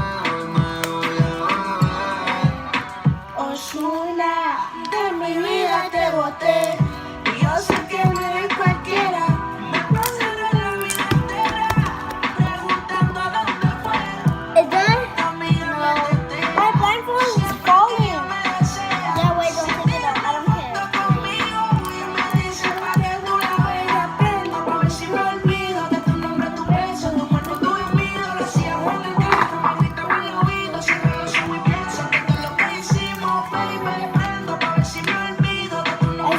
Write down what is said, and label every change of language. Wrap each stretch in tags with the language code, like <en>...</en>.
<es>Hoy me voy a beber. Ozuna, de mi vida te boté. Y yo sé que no eres cualquiera. Me pasaré la vida entera preguntando a dónde fue.</es> <en>Is done?</en> <es>Amiga,</es> <en>My blindfold is falling.</en> <es>me desea.</es> <en>Yeah, wait, don't take it out. I don't care.</en> <es>Conmigo y me dice pa' que tú la veas. Prendo pa' ver si me olvido de tu nombre, tu beso, tu cuerpo, tu gemido. Lo hacíamos en el carro, me gritaba en el oído. Cierro los ojos y pienso que todo lo que hicimos, baby. Prendo pa' ver si me olvido de tu nombre,</es>